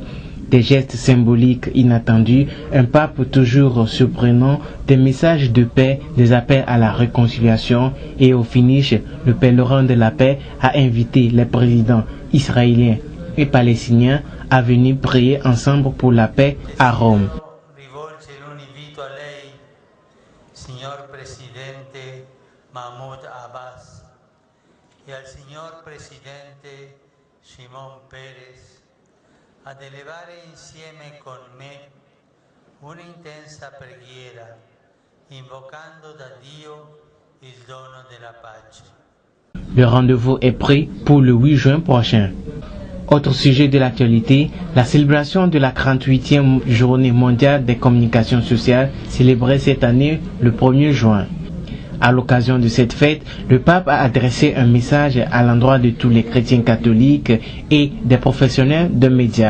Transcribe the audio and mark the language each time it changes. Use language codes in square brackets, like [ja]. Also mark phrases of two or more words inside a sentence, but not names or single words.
[fr] Des gestes symboliques inattendus, un pape toujours surprenant, des messages de paix, des appels à la réconciliation et au finish, le pèlerin de la paix a invité les présidents israéliens et palestiniens à venir prier ensemble pour la paix à Rome. [it] Signor Presidente Mahmoud Abbas e al Signor Presidente Shimon Peres ad elevare insieme con me un'intensa preghiera, invocando da Dio il dono della pace. [fr] Le rendez-vous est pris pour le 8 juin prochain. Autre sujet de l'actualité, la célébration de la 48e journée mondiale des communications sociales célébrée cette année le 1er juin. À l'occasion de cette fête, le pape a adressé un message à l'endroit de tous les chrétiens catholiques et des professionnels de médias.